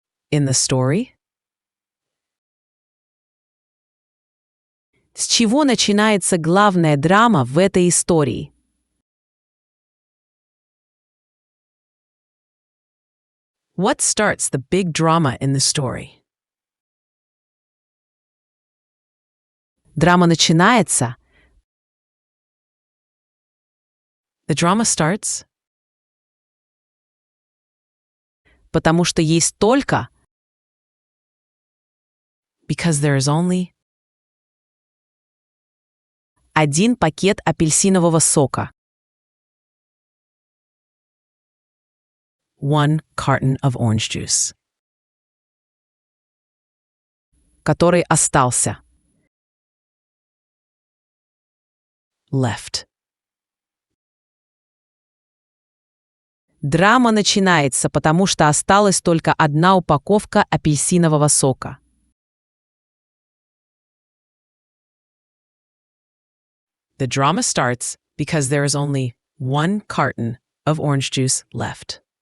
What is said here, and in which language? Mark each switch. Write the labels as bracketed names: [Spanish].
[English] in the story? [Russian] С чего начинается главная драма в этой истории? [English] What starts the big drama in the story? [Russian] Драма начинается. [English] The drama starts. [Russian] Потому что есть только. [English] Because there is only. [Russian] Один пакет апельсинового сока. [English] One carton of orange juice. [Russian] Который остался. [English] Left. [Russian] Драма начинается, потому что осталась только одна упаковка апельсинового сока. [English] The drama starts because there is only one carton of orange juice left.